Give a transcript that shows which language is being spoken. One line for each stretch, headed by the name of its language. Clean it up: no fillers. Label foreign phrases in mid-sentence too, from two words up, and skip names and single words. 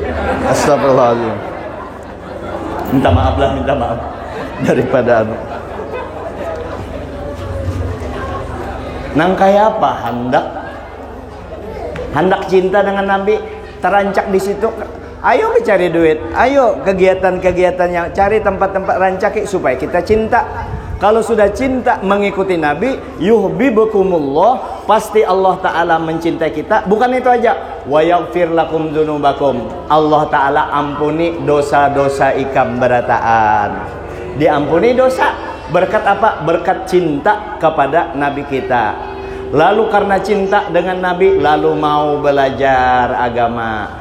Banjar: Astagfirullahaladzim. Minta maaf daripada nang kaya apa hendak cinta dengan Nabi, terancak di situ. Ayo mencari duit, ayo kegiatan-kegiatan yang cari tempat-tempat rancaki supaya kita cinta. Kalau sudah cinta mengikuti Nabi, yuhibbukumullah, pasti Allah Ta'ala mencintai kita. Bukan itu aja,
Arabic: ويغفر لكم ذنوبكم,
Banjar: Allah Ta'ala ampuni dosa-dosa ikam berataan. Diampuni dosa berkat apa? Berkat cinta kepada Nabi kita. Lalu karena cinta dengan Nabi, lalu mau belajar agama.